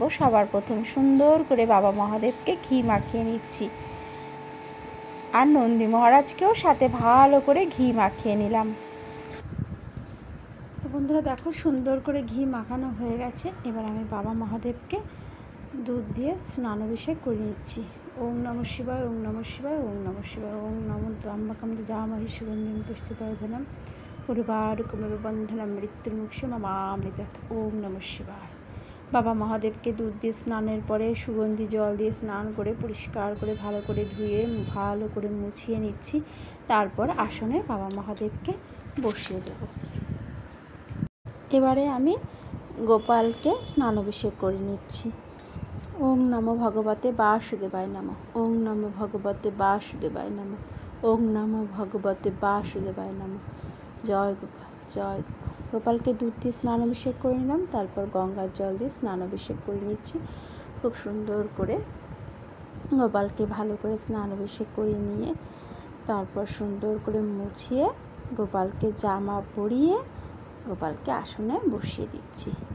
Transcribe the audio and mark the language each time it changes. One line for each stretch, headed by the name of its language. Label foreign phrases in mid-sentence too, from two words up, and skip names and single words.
Bangla: সবার প্রথম সুন্দর করে বাবা মহাদেবকে ঘি মাখিয়ে নিচ্ছি, আর নন্দী মহারাজকেও সাথে ভালো করে ঘি মাখিয়ে নিলাম। তো বন্ধুরা দেখো, সুন্দর করে ঘি মাখানো হয়ে গেছে। এবার আমি বাবা মহাদেবকে দুধ দিয়ে স্নানাভিষেক করে নিচ্ছি।
Sanskrit: ওম নমঃ শিবায়, ওম নমঃ শিবায়, ওম নমঃ শিবায়, ওম নমো ত্রম্বকম যজামহে সুগন্ধিম পুষ্টিবর্ধনম উর্বারুকমিব বন্ধনম মৃত্যুর্মুক্ষে মামামৃতাৎ। ওম নমঃ শিবায়।
Bangla: বাবা মহাদেবকে দুধ দিয়ে স্নানের পরে সুগন্ধি জল দিয়ে স্নান করে পরিষ্কার করে ভালো করে ধুয়ে ভালো করে মুছিয়ে নিচ্ছি। তারপর আসনে বাবা মহাদেবকে বসিয়ে দেব। এবারে আমি গোপালকে স্নানাভিষেক করে নিচ্ছি।
Sanskrit: ওম নমো ভগবতে বাসুদেবায় নমঃ, ওম নমো ভগবতে বাসুদেবায় নমঃ, ওম নমো ভগবতে বাসুদেবায় নমঃ।
Bangla: জয় গোপাল, জয় গোপাল। গোপালকে দুধ দিয়ে স্নানাভিষেক করে নিলাম, তারপর গঙ্গার জল দিয়ে স্নানাভিষেক করে নিচ্ছি। খুব সুন্দর করে গোপালকে ভালো করে স্নানাভিষেক করে নিয়ে তারপর সুন্দর করে মুছিয়ে গোপালকে জামা পরিয়ে গোপালকে আসনে বসিয়ে দিচ্ছি।